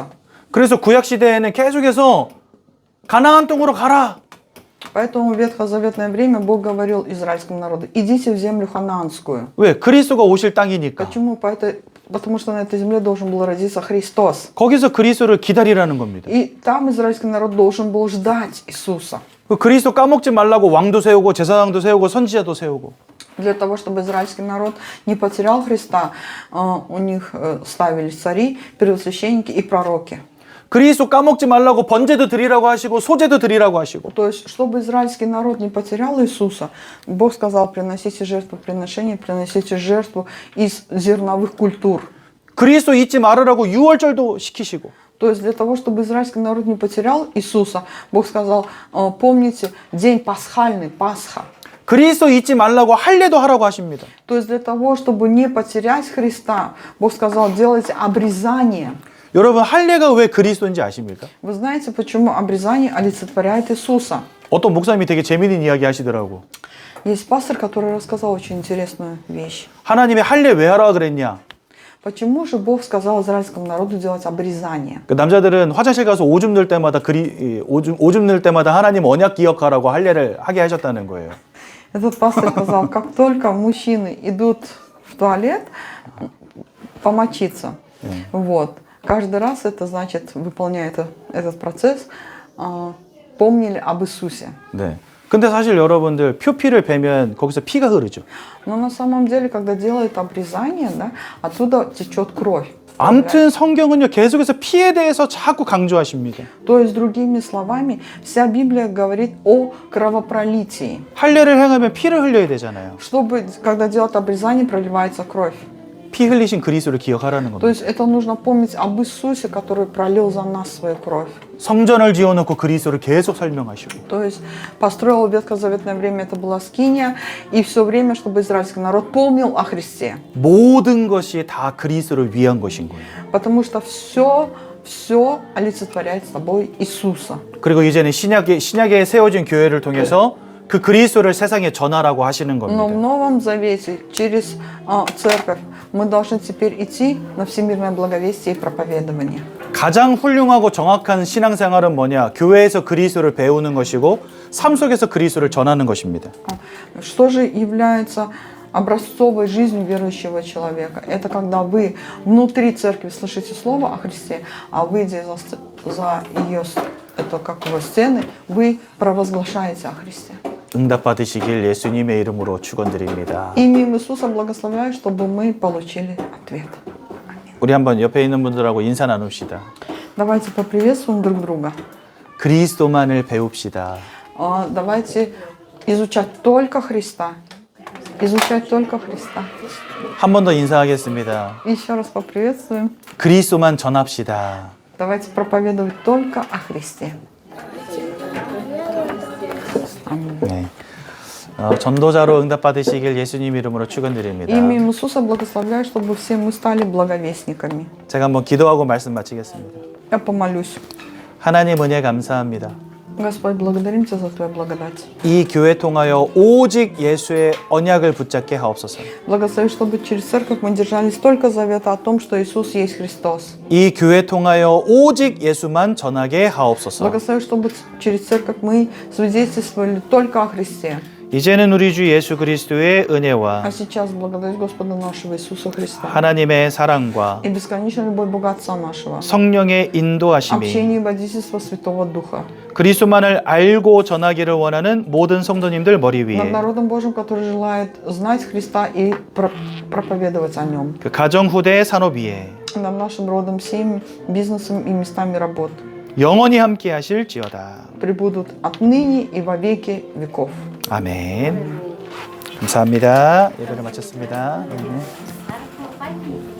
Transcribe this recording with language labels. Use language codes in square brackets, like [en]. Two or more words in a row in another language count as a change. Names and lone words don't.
[ko] 그래서 구약 시대에는 계속해서 가나안 땅으로 가라. [ru] Поэтому в ветхозаветное время Бог говорил израильскому народу: идите в землю ханаанскую. [ko] 왜? 그리스도가 오실 땅이니까. [ru] Почему? Потому что на этой земле должен был родиться Христос. [ko] 거기서 그리스도를 기다리라는 겁니다. [ru] И там израильский народ должен был ждать Иисуса. [ko] 그 그리스도 까먹지 말라고 왕도 세우고 제사장도 세우고 선지자도 세우고. [ru] Для того, чтобы израильский народ не потерял Христа, у них ставили цари, первосвященники и пророки. [ko] 그리스도 까먹지 말라고 번제도 드리라고 하시고 소제도 드리라고 하시고. [ru] То есть, чтобы израильский народ не потерял Иисуса, Бог сказал: приносите жертвоприношение, приносите жертву из зерновых культур. [ko] 그리스도 잊지 말으라고 유월절도 시키시고. [ru] То есть, для того, чтобы израильский народ не потерял Иисуса, Бог сказал: помните день пасхальный, Пасха. [ko] 그리스도 잊지 말라고 할례도 하라고 하십니다. [ru] То есть для того, чтобы не потерять Христа, Бог сказал, делайте обрезание. [ko] 여러분 할례가 왜 그리스도인지 아십니까? [ru] Вы знаете, почему обрезание олицетворяет Иисуса? [ko] 어떤 목사님이 되게 재미있는 이야기 하시더라고. [ru] Есть пастор, который рассказал очень интересную вещь. [ko] 하나님이 할례 왜 하라 그랬냐? [ru] Почему же Бог сказал израильскому народу делать обрезание? [ko] 그 남자들은 화장실 가서 오줌 넣을 때마다 오줌 넣을 때마다 하나님 언약 기억하라고 할례를 하게 하셨다는 거예요. [ru] Этот пастор сказал, как только мужчины идут в туалет помочиться, вот, каждый раз это значит, выполняя этот процесс, помнили об Иисусе. [ko] 네. 근데 사실 여러분들 표피를 베면 거기서 피가 흐르죠. [ru] Но на самом деле, когда делают обрезание, да, оттуда течет кровь. [ko] 아무튼 성경은요 계속해서 피에 대해서 자꾸 강조하십니다. [ru] То есть, другими словами, вся Библия говорит о кровопролитии. [ko] 할례를 행하면 피를 흘려야 되잖아요. [ru] Чтобы, когда делают обрезание, проливается кровь. [ko] 피 흘리신 그리스도를 기억하라는 [ru] То [ko] 겁니다. [ru] есть это нужно помнить об Иисусе, который пролил за нас свою кровь. [ko] 성전을 지어놓고 그리스도를 계속 설명하시고 [ru] То есть построил в ветхозаветное время, это была скиния, и все время, чтобы израильский народ помнил о Христе. [ko] 모든 것이 다 그리스도를 위한 것인 거예요. [ru] Потому что все олицетворяет собой Иисуса. [ko] 그리고 이제는 신약에 세워진 교회를 통해서 그 그리스도를 세상에 전하라고 하시는 [ru] Но в [ko] 겁니다. [ru] Новом Завете через церковь мы должны теперь идти на всемирное благовестие и проповедование. [ko] 가장 훌륭하고 정확한 신앙생활은 뭐냐? 교회에서 그리스도를 배우는 것이고 삶 속에서 그리스도를 전하는 것입니다. [ru] Что же является образцовой жизнью верующего человека? Это когда вы внутри церкви слышите слово о Христе, а выйдя за ее это как его стены, вы провозглашаете о Христе. [ko] 응답 받으시길 예수님의 이름으로 축원드립니다. [ru] Именем Иисуса благословляю, чтобы мы получили ответ. [ko] 우리 한번 옆에 있는 분들하고 인사 나눕시다. [ru] Давайте поприветствуем друг друга. [ko] 그리스도만을 배웁시다. [ru] Давайте изучать только Христа. Изучать только Христа. [ko] 한 번 더 인사하겠습니다. [ru] Еще раз поприветствуем. [ko] 그리스도만 전합시다. [ru] Давайте проповедовать только о Христе. [ko] 네. 전도자로 응답 받으시길 예수님 이름으로 축원드립니다. [ru] Именем Иисуса благословляю, чтобы все мы стали благовестниками. [ko] 제가 한번 기도하고 말씀 마치겠습니다. [ru] Я помолюсь. [ko] 하나님 은혜 감사합니다. [ru] Господь, благодарим Тебя за Твою благодать. [ko] 이 교회 통하여 오직 예수의 언약을 붙잡게 하옵소서. [ru] Благослови, чтобы через церковь мы держались только завета о том, что Иисус есть Христос. [ko] 이 교회 통하여 오직 예수만 전하게 하옵소서. [ru] Благослови, чтобы через церковь мы свидетельствовали только о Христе. [ko] 이제는 우리 주 예수 그리스도의 은혜와 [ru] А сейчас благодарю Господа нашего Иисуса Христа [ko] 하나님의 사랑과 [ru] и бесконечная любовь Бога Отца нашего, [ko] 성령의 인도하심이 [ru] общение и водительство Святого Духа [ko] 그리스도만을 알고 전하기를 원하는 모든 성도님들 머리 [ru] над [ko] 위에 [ru] народом Божьим, который желает знать Христа и проповедовать о Нем, [ko] 그 가정 후대 산업 위에 [ru] над нашим родом, семьей, бизнесом и местами работ [ko] 영원히 함께 하실지어다. [ru] пребудут отныне и во веки веков. [ko] 아멘. 감사합니다. 예배를 마쳤습니다. 네.